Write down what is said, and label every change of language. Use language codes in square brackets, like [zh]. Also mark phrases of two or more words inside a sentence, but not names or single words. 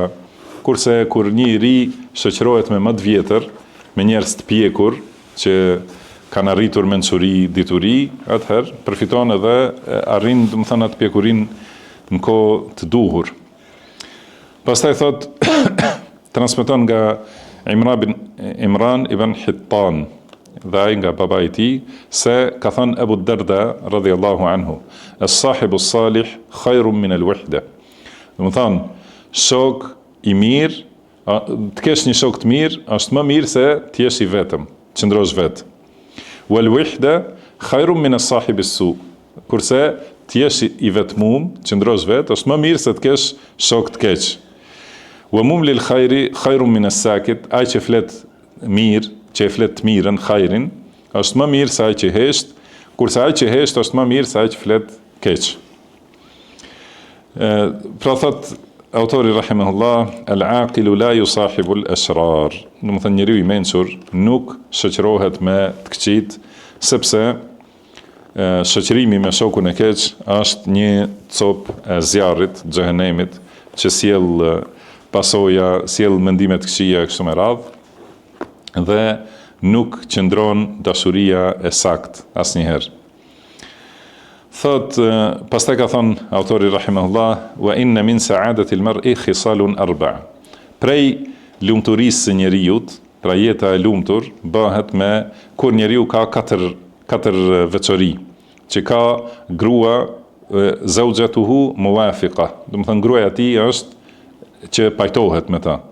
[sq] Kurse kur një i ri shoqërohet me më të vjetër, me njerëz të pjekur që kanë arritur mençuri, dituri, atëherë përfiton edhe arrin, do të thonë atë pjekurin në kohë të duhur. Pastaj thot transmeton nga Imran ibn Hittan dhe ai nga babai i tij se ka thënë Abu Darda [ar] رضي الله عنه الصاحب الصالح خير من الوحدة. [sq] Do të thonë shok i mirë, të kesh një shok të mirë është më mirë se të jesh i vetëm, qëndrosh vetë. [ar] والوحدة خير من الصاحب السوء. [sq] Kurse të jesh i vetmuar, qëndrosh vetë, është më mirë se të kesh shok të keq. [ar] وممل الخير خير من الساكت. [sq] Ai që flet mirë, që e flet të mirën, khairin, është më mirë se ai që hesht, kurse ai që hesht është më mirë se ai që flet keq. Pra thot autori rahimahullah, [ar] العاقل لا يصاحب الأشرار. [sq] Do të thënë njeriu i mençur nuk shoqërohet me të këqit, sepse shoqërimi me shokun e keq është një copë e zjarrit, xhehenemit, që sjell pasoja, sjell mendime të këqija kështu me radhë, dhe nuk qëndron dashuria e sakt asnjëherë. Thot, pastaj ka thënë autori rahimahullah, [ar] وإن من سعادة المرء خصال أربعة. [sq] Prej lumturisë së njeriut, pra jeta e lumtur bëhet me kur njeriu ka katër veçori, që ka grua [ar] زوجته موافقة. [sq] Do të thënë gruaja e tij është që pajtohet me ta.